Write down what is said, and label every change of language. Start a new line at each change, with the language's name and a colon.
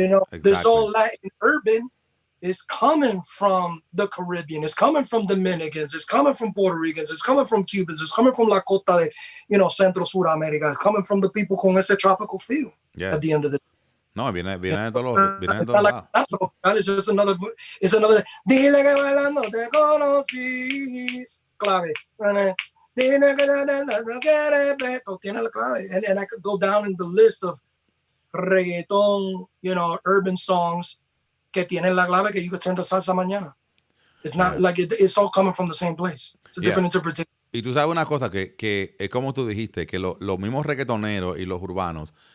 English: This all Latin urban is coming from the Caribbean. It's coming from Dominicans. It's coming from Puerto Ricans. It's coming from Cubans. It's coming from
Spanish: La Costa de, Centro Sur America.
English: It's coming from the people
Spanish: con ese
English: tropical feel at the end of the day.
Spanish: No, viene de todos lados.
English: It's just another.
Spanish: Dile que bailando te conocí. Clave. Dile que no quieres ver. Tiene la clave.
English: And I could go down in the list of reggaeton, urban songs
Spanish: que tienen la clave que
English: you could turn to salsa
Spanish: mañana.
English: It's not like it's all coming from the same place. It's a different interpretation.
Spanish: Y tú sabes una cosa que es como tú dijiste, que los mismos reggaetoneros y los urbanos.